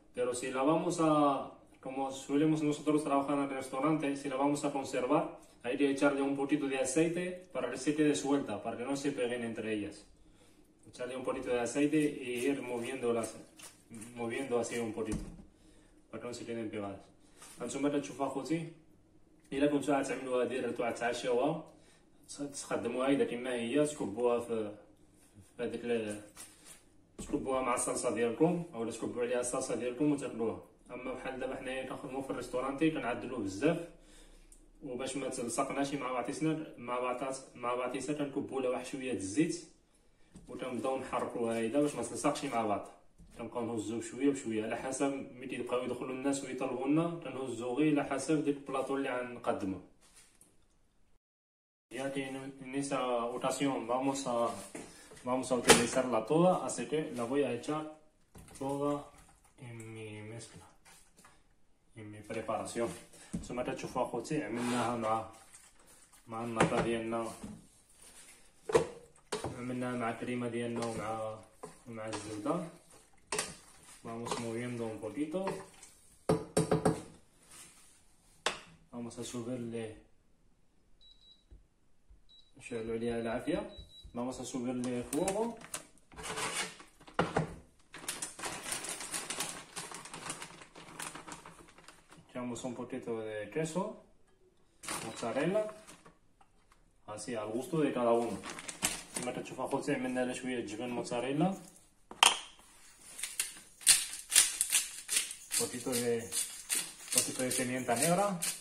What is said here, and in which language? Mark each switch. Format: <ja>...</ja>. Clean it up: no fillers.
<es>Pero si la vamos a, como solemos nosotros trabajar en el restaurante, si la vamos a conservar, hay que echarle un poquito de aceite para que se quede suelta, para que no se peguen entre ellas. Echarle un poquito de aceite y ir moviendo así un poquito, para que no se queden pegadas.</es> <ar>هانتوما كتشوفوا اخوتي الا كنتو غتعملوها ديرتو غتعشاوها تخدموها اذا كما هي تكبوها في هذيك تكبوها مع الصلصه ديالكم اولا تكبوا عليها الصلصه ديالكم وتاكلوها. اما بحال دابا حنايا كنخدمو في الريستورانتي كنعدلوه بزاف وباش ما تلصقناش مع بعضيسنا كنكبوا لها واحد شويه د الزيت وكنبداو نحركوها هيدا باش ما تلصقش مع بعض. كنبقاو نهزو بشويه بشويه على حسب ملي كيبقاو يدخلوا الناس ويطلبوا لنا كنهزو غير على حسب ديك البلاطو اللي غنقدمو.</ar> <es>Ya que en esa ocasión vamos a utilizarla toda, así que la voy a echar toda en mi mezcla, en mi preparación.</es> <ar>ثم كتشوفوا اخوتي عملناها مع النطا ديالنا، عملناها مع الكريمه ديالنا ومع الزبده.</ar> <es>Vamos moviendo un poquito. Vamos a subirle.</es> <ar>نشعلو عليها العافية.</ar> <es>Vamos a subirle fuego. Echamos un poquito de queso, mozzarella, así al gusto de cada uno.</es> <ar>كما كتشوفوا اخوتي عملنا لها شوية جبن موتزاريلا.</ar> <es>Un poquito de pimienta negra.</es>